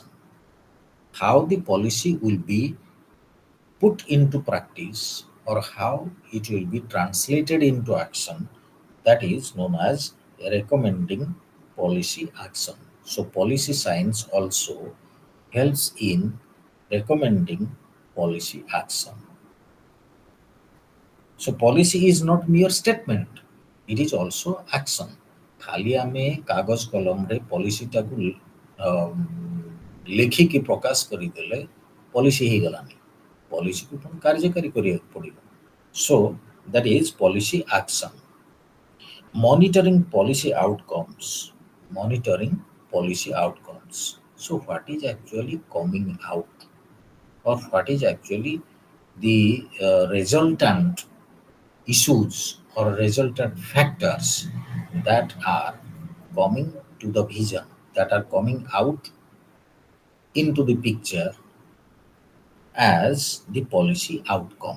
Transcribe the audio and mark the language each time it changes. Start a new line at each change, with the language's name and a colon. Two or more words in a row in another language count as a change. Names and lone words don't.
English: How the policy will be put into practice or how it will be translated into action, that is known as recommending policy action. So policy science also helps in recommending policy action. So policy is not mere statement, it is also action.
Odia: ଖାଲି ଆମେ କାଗଜ କଲମରେ ପଲିସିଟାକୁ ଲେଖିକି ପ୍ରକାଶ କରିଦେଲେ ପଲିସି ହେଇଗଲାନି, ପଲିସିକୁ ପୁଣି କାର୍ଯ୍ୟକାରୀ କରିବାକୁ ପଡ଼ିବ.
English: So that is policy action. Monitoring policy outcomes. Monitoring policy outcomes. So what is actually coming out or what is actually the resultant issues or resultant factors that are coming to the vision, that are coming out into the picture as the policy outcome.